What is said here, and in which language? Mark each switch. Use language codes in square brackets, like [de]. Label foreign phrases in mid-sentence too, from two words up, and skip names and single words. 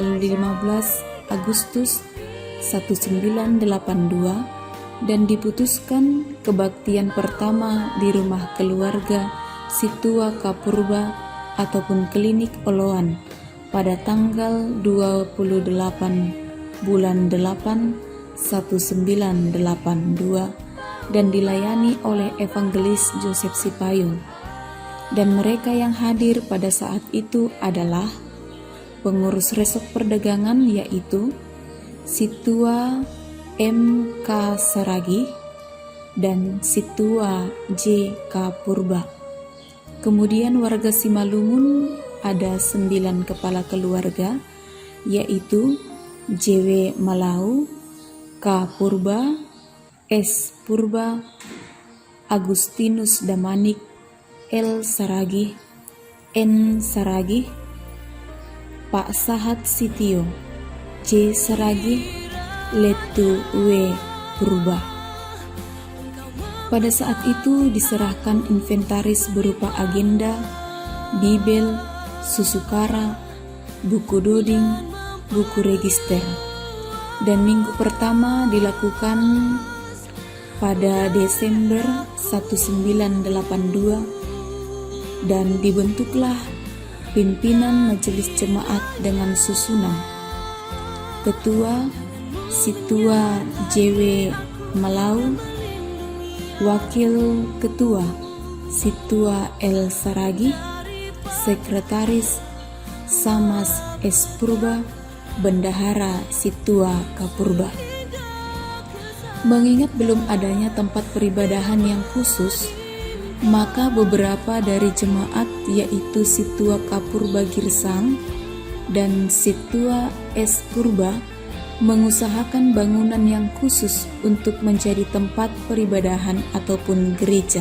[id] 15 Agustus 1982 dan diputuskan kebaktian pertama di rumah keluarga Situa Kapurba ataupun Klinik Oloan pada tanggal 28 bulan 8 1982 dan dilayani oleh Evangelis Joseph Sipayung. Dan mereka yang hadir pada saat itu adalah pengurus Resort Perdagangan, yaitu Situa M.K. Saragih dan Situa J.K. Purba. Kemudian warga Simalungun ada 9 kepala keluarga, yaitu J.W. Malau, K. Purba, S. Purba, Agustinus Damanik, L. Saragih, N. Saragih, Pak Sahat Sitio, J. Saragih, Letu W. Purba. Pada saat itu diserahkan inventaris berupa agenda, bibel, susukara, buku doding, buku register. Dan minggu pertama dilakukan pada Desember 1982 dan dibentuklah pimpinan majelis jemaat dengan susunan Ketua Situa J.W. Malau, Wakil Ketua Situa L. Saragih, Sekretaris Samas S. Purba, Bendahara Situa Kapurba. Mengingat belum adanya tempat peribadahan yang khusus, maka beberapa dari jemaat yaitu Situa Kapurba Girsang dan Situa S. Purba mengusahakan bangunan yang khusus untuk menjadi tempat peribadahan ataupun gereja.